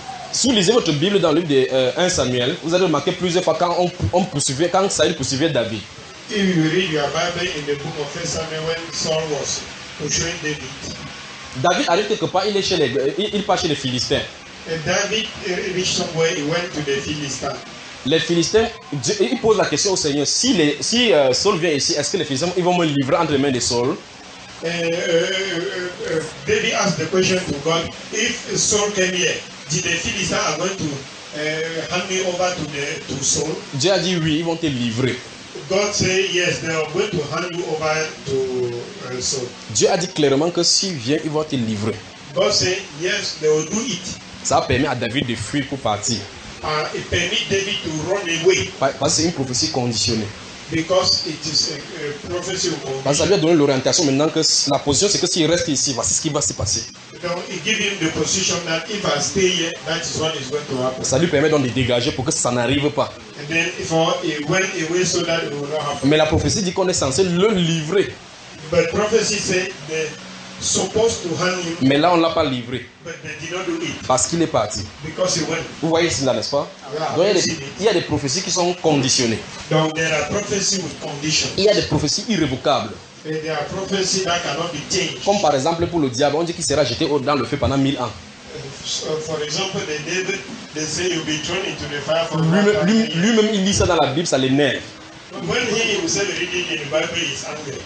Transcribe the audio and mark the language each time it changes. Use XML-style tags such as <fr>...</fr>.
<fr>Si vous lisez votre Bible dans le livre de 1 Samuel, vous allez remarquer plusieurs fois quand on poursuivait, quand Saül poursuivait David.</fr> <en>If you read your Bible in the book of 1 Samuel when Saul was pursuing David.</en> <fr>David arrive quelque part, il est chez il part chez les Philistins.</fr> <en>And David reached somewhere, he went to the Philistines.</en> <fr>Les Philistins, ils posent la question au Seigneur, si Saul vient ici, est-ce que les Philistins ils vont me livrer entre les mains de Saul?</fr> <en>David asked the question to God, if Saul came here, did the Philistines are going to hand me over to Saul?</en> <fr>Dieu a dit oui, ils vont te livrer.</fr> <en>God said yes, they are going to hand you over to Saul.</en> <fr>Dieu a dit clairement que s'il vient, ils vont te livrer.</fr> <en>God said yes, they will do it.</en> <fr>Ça a permis à David de fuir pour partir.</fr> <en>It permit David to run away.</en> <fr>Parce que c'est une prophétie conditionnée.</fr> <en>Because it is a prophecy conditionnée.</en> <fr>Parce que ça lui a donné l'orientation maintenant que la position c'est que s'il reste ici, voici ce qui va se passer.</fr> <en>Donc, it gives him the position that if I stay here, that is what is going to happen.</en> <fr>Ça lui permet donc de dégager pour que ça n'arrive pas.</fr> <en>And then for he went away so that it will not happen.</en> <fr>Mais la prophétie dit qu'on est censé le livrer.</fr> <en>But prophecy says the supposed to hand him.</en> <fr>Mais là, on ne l'a pas livré.</fr> <en>But they did not do it.</en> <fr>Parce qu'il est parti.</fr> <en>Because he went.</en> <fr>Vous voyez cela, n'est-ce pas? Donc, il y a des prophéties qui sont conditionnées.</fr> <en>Donc, there are prophecies with conditions.</en> <fr>Il y a des prophéties irrévocables.</fr> <en>And there are prophecies that cannot be changed.</en> <fr>Comme par exemple pour le diable, on dit qu'il sera jeté dans le feu pendant 1000 ans.</fr> <en>For example, the devil, they say you'll be thrown into the fire for</en> <fr>lui-même, il dit ça dans la Bible, ça l'énerve.</fr> <en>When he himself read it in the Bible, he's angry.</en>